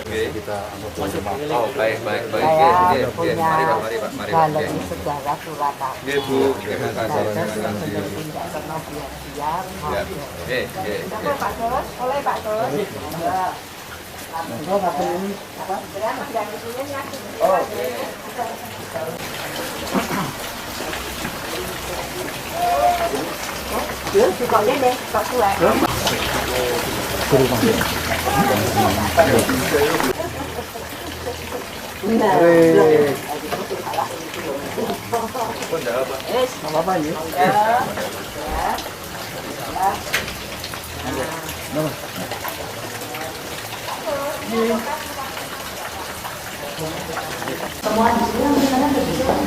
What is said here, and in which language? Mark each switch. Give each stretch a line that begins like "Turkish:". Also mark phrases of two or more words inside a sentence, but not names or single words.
Indonesian: Oke, kita Oh, baik. Saya Oke, punya mari Pak. galeri sejarah Surakarta. Oke, Bu. Terima kasih. Tidak pernah biar-biar. Oke. Boleh Pak Tos? Boleh Pak Tos? Ya. Oh, apa ini? Apa? Oh.
Vietnamese: Được, thì còn đến đây, còn chưa ạ?
Indonesian: Nama apa ini? Semua di sini misalnya begitu.